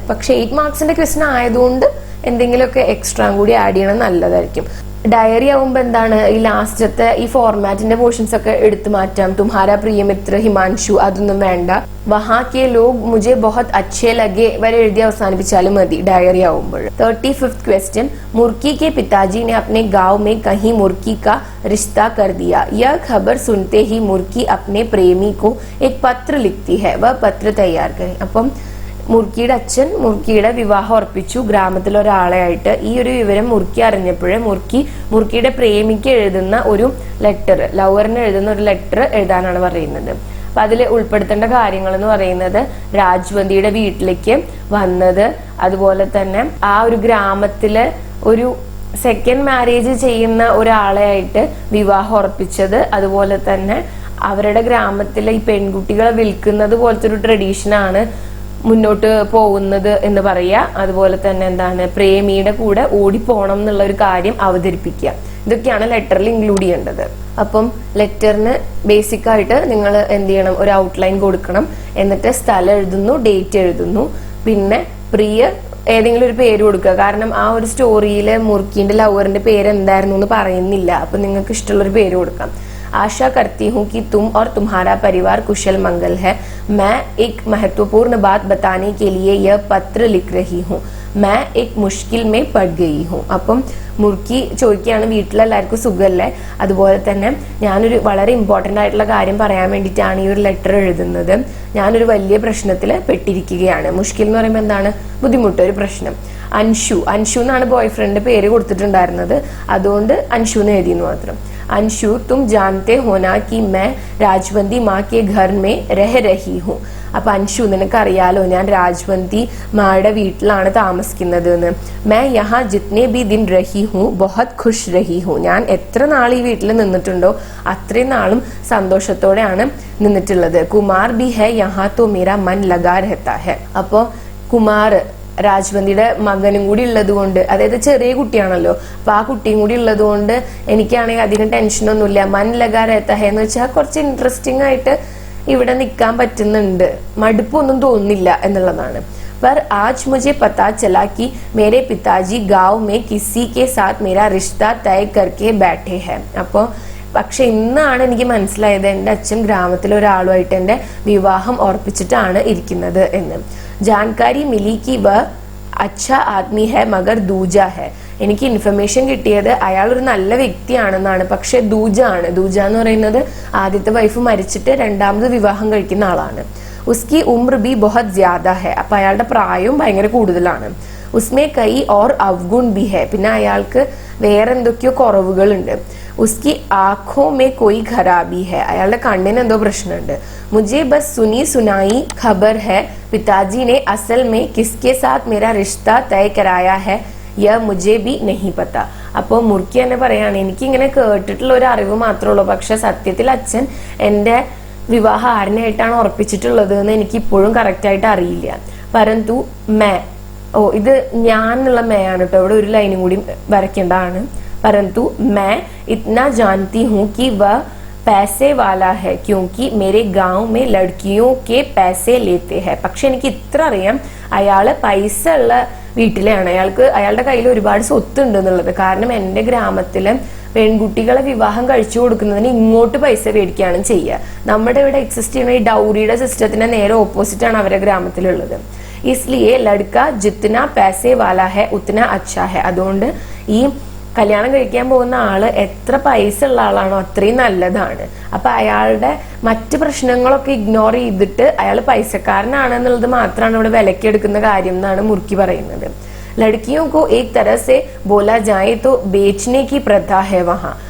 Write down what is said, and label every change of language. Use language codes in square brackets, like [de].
[ml] പക്ഷെ 8 മാർക്സിന്റെ ക്വസ്റ്റ്യൻ ആയതുകൊണ്ട് എന്തെങ്കിലുമൊക്കെ എക്സ്ട്രാ കൂടി ആഡ് ചെയ്യണം, നല്ലതായിരിക്കും. ഡയറി ആവുമ്പോ എന്താണ് ഈ ലാസ്റ്റത്തെ ഈ ഫോർമാറ്റിന്റെ പോർഷൻസ് ഒക്കെ എടുത്തു മാറ്റാം. [hi] തുമ്ഹാരാ പ്രിയമിത്ര [ml] ഹിമാൻഷു അതൊന്നും വേണ്ട. [hi] വഹാ കെ ലോഗ് മുझे बहुत अच्छे लगे [ml] വരെ എഴുതി അവസാനിപ്പിച്ചാലും മതി ഡയറി ആവുമ്പോൾ. [hi] 35th question. मुर्की के पिताजी ने अपने गांव में कहीं मुर्की का रिश्ता कर दिया. यह खबर सुनते ही मुर्की अपने प्रेमी को एक पत्र लिखती है. वह पत्र तैयार करें. [ml] അപ്പം മുർക്കിയുടെ അച്ഛൻ മുർക്കിയുടെ വിവാഹം ഉറപ്പിച്ചു ഗ്രാമത്തിലെ ഒരാളെ ആയിട്ട്. ഈ ഒരു വിവരം മുർക്കി അറിഞ്ഞപ്പോഴേ മുർക്കിയുടെ പ്രേമിക്ക് എഴുതുന്ന ഒരു ലെറ്റർ, ലവറിന് എഴുതുന്ന ഒരു ലെറ്റർ എഴുതാനാണ് പറയുന്നത്. അപ്പൊ അതിൽ ഉൾപ്പെടുത്തേണ്ട കാര്യങ്ങൾ എന്ന് പറയുന്നത് രാജ്വന്തിയുടെ വീട്ടിലേക്ക് വന്നത്, അതുപോലെ തന്നെ ആ ഒരു ഗ്രാമത്തിലെ ഒരു സെക്കൻഡ് മാരേജ് ചെയ്യുന്ന ഒരാളെ ആയിട്ട് വിവാഹം ഉറപ്പിച്ചത്, അതുപോലെ തന്നെ അവരുടെ ഗ്രാമത്തിലെ ഈ പെൺകുട്ടികളെ വിൽക്കുന്നത് പോലത്തെ ഒരു ട്രഡീഷനാണ് മുന്നോട്ട് പോകുന്നത് എന്ന് പറയാ. അതുപോലെ തന്നെ എന്താണ് പ്രേമിയുടെ കൂടെ ഓടിപ്പോണം എന്നുള്ള ഒരു കാര്യം അവതരിപ്പിക്കുക. ഇതൊക്കെയാണ് ലെറ്ററിൽ ഇൻക്ലൂഡ് ചെയ്യേണ്ടത്. അപ്പം ലെറ്ററിന് ബേസിക് ആയിട്ട് നിങ്ങൾ എന്ത് ചെയ്യണം, ഒരു ഔട്ട്ലൈൻ കൊടുക്കണം. എന്നിട്ട് സ്ഥലം എഴുതുന്നു, ഡേറ്റ് എഴുതുന്നു, പിന്നെ പ്രിയ ഏതെങ്കിലും ഒരു പേര് കൊടുക്കുക. കാരണം ആ ഒരു സ്റ്റോറിയിൽ മുർക്കിന്റെ ലവറിന്റെ പേര് എന്തായിരുന്നു എന്ന് പറയുന്നില്ല. അപ്പൊ നിങ്ങൾക്ക് ഇഷ്ടമുള്ളൊരു പേര് കൊടുക്കാം. [hi] आशा करती हूँ कि तुम और तुम्हारा परिवार कुशल मंगल है. मैं एक महत्वपूर्ण बात बताने के लिए यह पत्र लिख रही हूँ. मैं एक मुश्किल में पड़ गई हूँ. [ml] അപ്പം മുർക്കി ചോദിക്കുകയാണ് വീട്ടിലെല്ലാവർക്കും സുഖമല്ലേ, അതുപോലെ തന്നെ ഞാനൊരു വളരെ ഇമ്പോർട്ടൻ്റ് ആയിട്ടുള്ള കാര്യം പറയാൻ വേണ്ടിയിട്ടാണ് ഈ ഒരു ലെറ്റർ എഴുതുന്നത്. ഞാനൊരു വലിയ പ്രശ്നത്തിൽ പെട്ടിരിക്കുകയാണ്. മുഷ്കിൽ എന്ന് പറയുമ്പോൾ എന്താണ്, ബുദ്ധിമുട്ട്, ഒരു പ്രശ്നം. അൻഷു എന്നാണ് ബോയ് ഫ്രണ്ട് പേര് കൊടുത്തിട്ടുണ്ടായിരുന്നത്, അതുകൊണ്ട് അൻഷു എന്ന് എഴുതിയെന്ന് മാത്രം. [hi] अंशु तुम जानते हो ना कि मैं राजवंती माँ के घर में रह रही हूँ. [ml] അപ്പൊ അൻഷു നിനക്കറിയാലോ ഞാൻ രാജ്വന്തി മായുടെ വീട്ടിലാണ് താമസിക്കുന്നത് എന്ന്. [hi] मैं यहाँ जितने भी दिन रही हूँ बहुत खुश रही हूँ. [ml] ഞാൻ എത്ര നാൾ ഈ വീട്ടിൽ നിന്നിട്ടുണ്ടോ അത്രയും നാളും സന്തോഷത്തോടെയാണ് നിന്നിട്ടുള്ളത്. [hi] കുമാർ भी है यहाँ तो मेरा मन लगा रहता है. [ml] അപ്പോ കുമാർ രാജ്വന്തിയുടെ മകനും കൂടി ഉള്ളത് കൊണ്ട്, അതായത് ചെറിയ കുട്ടിയാണല്ലോ, അപ്പൊ ആ കുട്ടിയും കൂടി ഉള്ളത് കൊണ്ട് എനിക്കാണെങ്കിൽ അധികം ടെൻഷനൊന്നുമില്ല. [hi] മൻ ലഗാ രഹതാ ഹെ [ml] എന്ന് വെച്ചാൽ കുറച്ച് ഇൻട്രസ്റ്റിംഗ് ആയിട്ട് ഇവിടെ നിൽക്കാൻ പറ്റുന്നുണ്ട്, മടുപ്പൊന്നും തോന്നുന്നില്ല എന്നുള്ളതാണ്. [hi] पर आज मुझे पता चला कि मेरे पिताजी गांव में किसी के साथ मेरा रिश्ता तय करके बैठे हैं. [ml] അപ്പോൾ പക്ഷെ ഇന്നാണ് എനിക്ക് മനസ്സിലായത് എൻ്റെ അച്ഛൻ ഗ്രാമത്തിലെ ഒരാളുമായിട്ട് എൻ്റെ വിവാഹം ഉറപ്പിച്ചിട്ടാണ് ഇരിക്കുന്നത് എന്ന്. [hi] जानकारी मिली कि वह अच्छा आदमी है मगर दूजा है. [ml] എനിക്ക് ഇൻഫർമേഷൻ കിട്ടിയത് അയാൾ ഒരു നല്ല വ്യക്തിയാണെന്നാണ്, പക്ഷെ ദൂജ ആണ്. ദൂജ എന്ന് പറയുന്നത് ആദ്യത്തെ വൈഫ് മരിച്ചിട്ട് രണ്ടാമത് വിവാഹം കഴിക്കുന്ന ആളാണ്. [hi] ഉസ്കി ഉംർ ബി ബഹുത് ജ്യാദ ഹെ. [ml] അപ്പൊ അയാളുടെ പ്രായവും ഭയങ്കര കൂടുതലാണ്. [hi] ഉസ്മേ കൈ ഓർ അവഗുൺ ബി ഹെ. [ml] പിന്നെ അയാൾക്ക് വേറെ എന്തൊക്കെയോ കുറവുകളുണ്ട്. [hi] ഉസ്കി ആഖോ മേ കോയി ഖരാബി ഹെ. [ml] അയാളുടെ കണ്ണിന് എന്തോ പ്രശ്നമുണ്ട്. [hi] മുझे बस सुनी सुनाई खबर है पिताजी ने असल में किसके साथ मेरा रिश्ता तय कराया है यह मुझे भी नहीं पता. [ml] അപ്പോൾ മുർക്കി തന്നെ പറയാണ്, എനിക്കിങ്ങനെ കേട്ടിട്ടുള്ള ഒരു അറിവ് മാത്രമേ ഉള്ളൂ, പക്ഷെ സത്യത്തിൽ അച്ഛൻ എൻ്റെ വിവാഹം ആരിനായിട്ടാണ് ഉറപ്പിച്ചിട്ടുള്ളത് എന്ന് എനിക്ക് ഇപ്പോഴും കറക്റ്റ് ആയിട്ട് അറിയില്ല. [hi] പരന്തു മേ, [ml] ഇത് ഞാൻ എന്നുള്ള മേ ആണ് കേട്ടോ, ഇവിടെ ഒരു ലൈനും കൂടി വരയ്ക്കേണ്ടതാണ്. [hi] परंतु मैं इतना जानती हूँ कि वह पैसे वाला है क्योंकि मेरे गांव में लड़कियों के पैसे लेते हैं. [ml] പക്ഷെ എനിക്ക് ഇത്ര അറിയാം, അയാള് പൈസ ഉള്ള വീട്ടിലാണ്, അയാളുടെ കയ്യിൽ ഒരുപാട് സ്വത്ത് ഉണ്ട് എന്നുള്ളത്. കാരണം എൻ്റെ ഗ്രാമത്തില് പെൺകുട്ടികളെ വിവാഹം കഴിച്ചു കൊടുക്കുന്നതിന് ഇങ്ങോട്ട് പൈസ മേടിക്കുകയാണ് ചെയ്യുക. നമ്മുടെ ഇവിടെ എക്സിസ്റ്റ് ചെയ്യുന്ന ഈ ഡൗറിയുടെ സിസ്റ്റത്തിന് നേരെ ഓപ്പോസിറ്റ് ആണ് അവരുടെ ഗ്രാമത്തിലുള്ളത്. [hi] इसलिए लड़का जितना पैसे वाला है उतना अच्छा है. [ml] അതുകൊണ്ട് ഈ കല്യാണം കഴിക്കാൻ പോകുന്ന ആള് എത്ര പൈസ ഉള്ള ആളാണോ അത്രയും നല്ലതാണ്. അപ്പൊ അയാളുടെ മറ്റ് പ്രശ്നങ്ങളൊക്കെ ഇഗ്നോർ ചെയ്തിട്ട് അയാൾ പൈസക്കാരനാണെന്നുള്ളത് മാത്രമാണ് ഇവിടെ വിലക്കെടുക്കുന്ന കാര്യം എന്നാണ് മുർക്കി പറയുന്നത്. [hi] ലഡ്കിയോ കോ ഏക് തരഹ സെ ബോലാ ജായേ തോ ബേച്ച്നെ കി പ്രഥാ ഹെ വഹാ.